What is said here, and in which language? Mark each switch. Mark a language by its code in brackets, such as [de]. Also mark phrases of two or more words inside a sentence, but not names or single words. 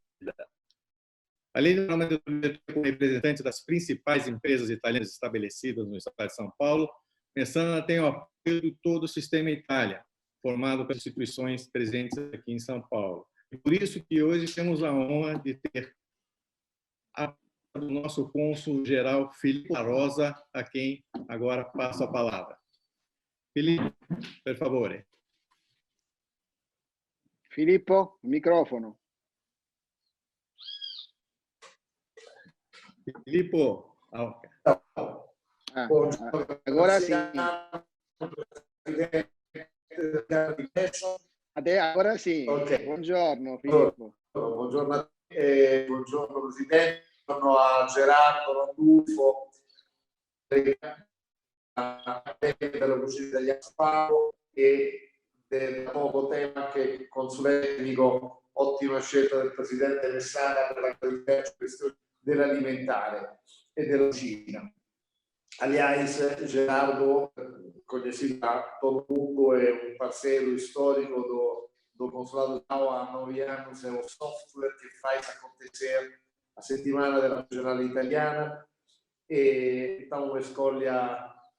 [pt] Além de como representante das principais empresas italianas estabelecidas no estado de São Paulo, Messana tem o apoio de todo o sistema Itália, formado pelas instituições presentes aqui em São Paulo. E por isso que hoje temos a honra de ter o nosso cônsul-geral Filippo La Rosa, a quem agora passo a palavra. [it] Filippo, per favore. Filippo, microfono. Filippo. [pt] Agora sim. Agora sim. Okay. [it] Buongiorno Filippo. Buongiorno, buongiorno Presidente, buongiorno a Gerardo Randulfo, della Cucina Italiana Sparo e del nuovo tema anche consulente tecnico, ottima scelta del Presidente Messana per la questione dell'alimentare e della cucina. [pt] Aliás, Gerardo, conhecido a todo mundo, é um parceiro histórico do Consulado há 9 anos, é o software que faz acontecer a Settimana della Regionale Italiana, e então uma escolha